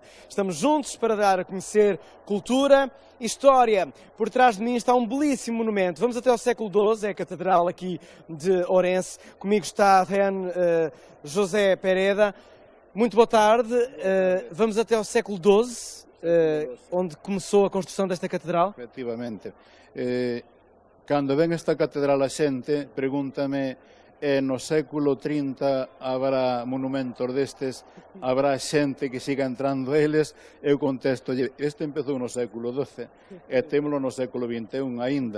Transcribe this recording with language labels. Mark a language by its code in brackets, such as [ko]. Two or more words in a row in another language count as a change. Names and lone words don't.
[pt] Estamos juntos para dar a conhecer cultura e história. Por trás de mim está um belíssimo monumento. Vamos até ao século XII, é a Catedral aqui de Ourense. Comigo está José Pereda. Muito boa tarde. Vamos até ao século XII, onde começou a construção desta catedral. [gl] Efectivamente. Cando ven esta catedral a xente, pregúntame, no século 30 habrá monumentos destes, habrá xente que siga entrando eles? Eu contesto, este empezou no século XII e témolo no século XXI aínda.